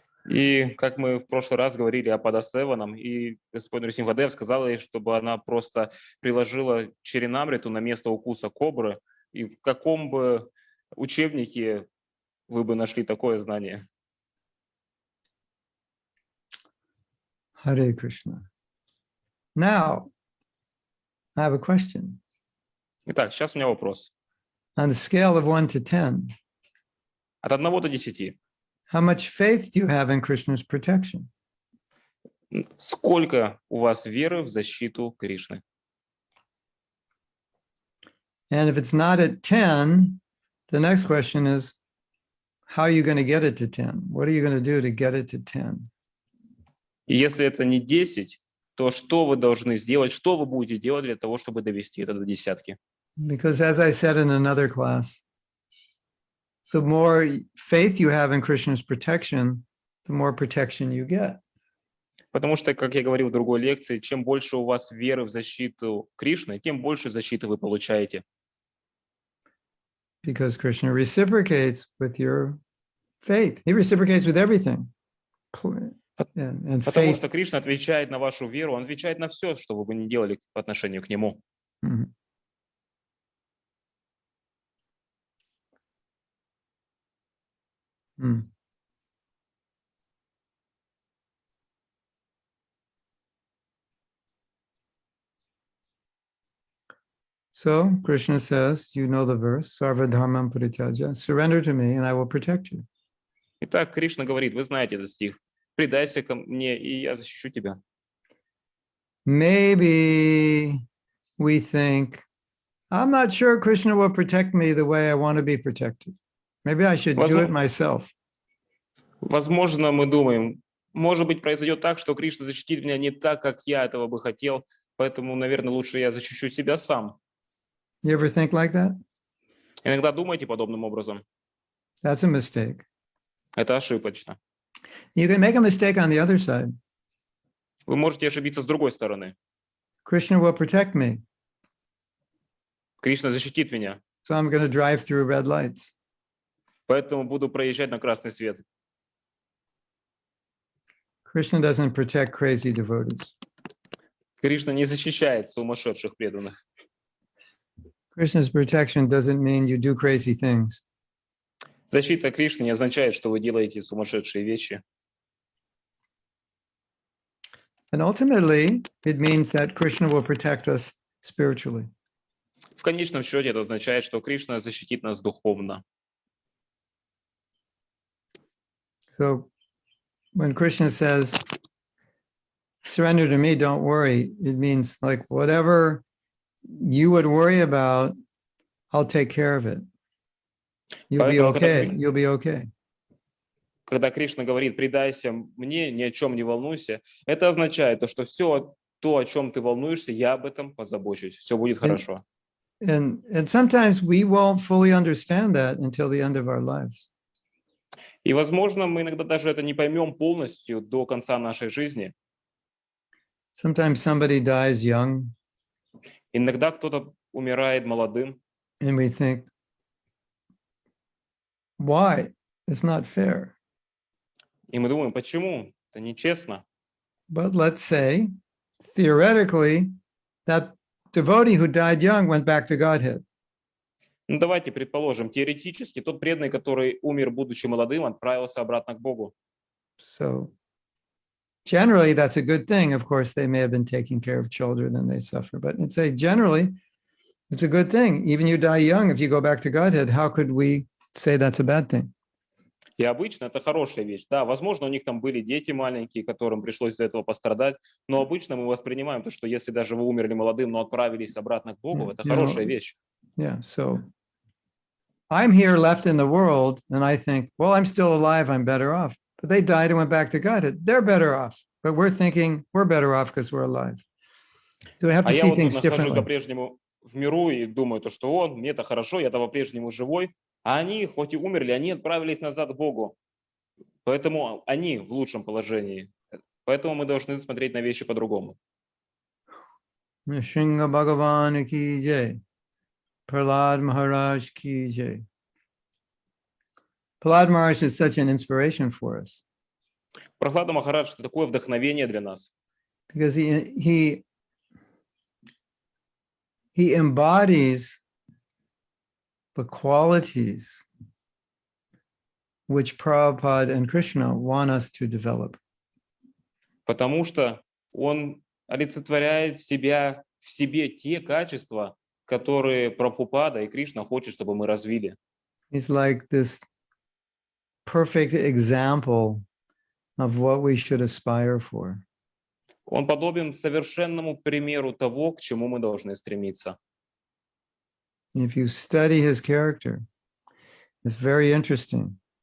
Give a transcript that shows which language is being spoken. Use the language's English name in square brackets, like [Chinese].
[Russian] И как мы в прошлый раз говорили о Падасеванам, и Господь Нрсимхадев сказал ей, чтобы она просто приложила Чаринамриту на место укуса кобры, и в каком бы учебнике вы бы нашли такое знание? [English] Hare Krishna. Now, I have a question. [Russian] Итак, сейчас у меня вопрос. [English] On a scale of 1 to 10, [Russian] От 1 до 10. [English] how much faith do you have in Krishna's protection? [Russian] Сколько у вас веры в защиту Кришны? [English] And if it's not at 10, the next question is, how are you going to get it to 10? What are you going to do to get it to 10? [Russian] И если это не 10, то что вы должны сделать, что вы будете делать для того, чтобы довести это до десятки? [English] Because as I said in another class, the more faith you have in Krishna's protection, the more protection you get. [Russian] Потому что, как я говорил в другой лекции, чем больше у вас веры в защиту Кришны, тем больше защиты вы получаете. [English] Because Krishna reciprocates with your faith. He reciprocates with everything. and [Russian] Потому [English] faith. [Russian] что Кришна отвечает на вашу веру, Он отвечает на все, что вы бы ни делали по отношению к Нему. Mhm. Mm. [English] So Krishna says, you know the verse, [Sanskrit] Sarva Dharmam Parityaja, [English] surrender to me and I will protect you. [Russian] Итак, Кришна говорит, вы знаете этот стих, «Предайся ко мне, и я защищу тебя». [English] Maybe we think, I'm not sure Krishna will protect me the way I want to be protected. Maybe I should do it myself. [Russian] Возможно, мы думаем, может быть, произойдет так, что Кришна защитит меня не так, как я этого бы хотел, поэтому, наверное, лучше я защищу себя сам. [English] You ever think like that? [Russian] Иногда думаете подобным образом. [English] That's a mistake. [Russian] Это ошибочно. [English] You can make a mistake on the other side. [Russian] Вы можете ошибиться с другой стороны. [English] Krishna will protect me, [Russian] Кришна защитит меня, [English] so I'm going to drive through red lights. [Russian] поэтому буду проезжать на красный свет. [English] Krishna doesn't protect crazy devotees. [Russian] Кришна не защищает сумасшедших преданных. [English] Krishna's protection doesn't mean you do crazy things. [Russian] Защита Кришны не означает, что вы делаете сумасшедшие вещи. [English] And ultimately, it means that Krishna will protect us spiritually. [Russian] В конечном счете это означает, что Кришна защитит нас духовно. [English] So when Krishna says, surrender to me, don't worry, it means like whatever you would worry about, I'll take care of it. You'll be [Russian] Поэтому, [English] okay. You'll be okay. [Russian] Когда Кришна говорит, предайся мне, ни о чем не волнуйся, это означает, что все то, о чем ты волнуешься, я об этом позабочусь. Все будет хорошо. [English] And sometimes we won't fully understand that until the end of our lives. [Russian] И, возможно, мы иногда даже это не поймем полностью до конца нашей жизни. [English] Sometimes somebody dies young, [Russian] Иногда кто-то умирает молодым, [English] and we think, why? It's not fair. [Russian] и мы думаем, почему? Это нечестно. [English] But let's say, theoretically, that devotee who died young went back to Godhead. [Russian] Ну, давайте предположим, теоретически тот преданный, который умер, будучи молодым, отправился обратно к Богу. [English] So generally, that's a good thing. Of course, they may have been taking care of children and they suffer, but I'd say generally, it's a good thing. Even you die young, if you go back to Godhead, how could we say that's a bad thing? [Russian] И обычно это хорошая вещь. Да, возможно, у них там были дети маленькие, которым пришлось из-за этого пострадать, но обычно мы воспринимаем то, что если даже вы умерли молодым, но отправились обратно к Богу, это хорошая вещь. [English] Yeah, so I'm here left in the world, and I think, well, I'm still alive, I'm better off. But they died and went back to Godhead. They're better off. But we're thinking we're better off because we're alive. So we have to [Russian] А я [English] see [Russian] вот тут [English] things [Russian] нахожусь [English] differently. [Russian] по-прежнему в миру и думаю, то, что мне-то хорошо, я-то по-прежнему живой, а они, хоть и умерли, они отправились назад к Богу. Поэтому они в лучшем положении. Поэтому мы должны смотреть на вещи по-другому. [Hindi] Nrsimha Bhagavan ki jai. Prahlad Maharaj ki jai. [English] Prahlad Maharaj is such an inspiration for us [Russian] Прохлада Махарадж — это такое вдохновение для нас, [English] because he embodies the qualities which Prabhupada and Krishna want us to develop. [Russian] потому что он олицетворяет в себе те качества, которые Прабхупада и Кришна хочет, чтобы мы развили. [English] He's like this perfect example of what we should aspire for. [Russian] Он подобен совершенному примеру того, к чему мы должны стремиться. [English] If you study his character, it's very interesting.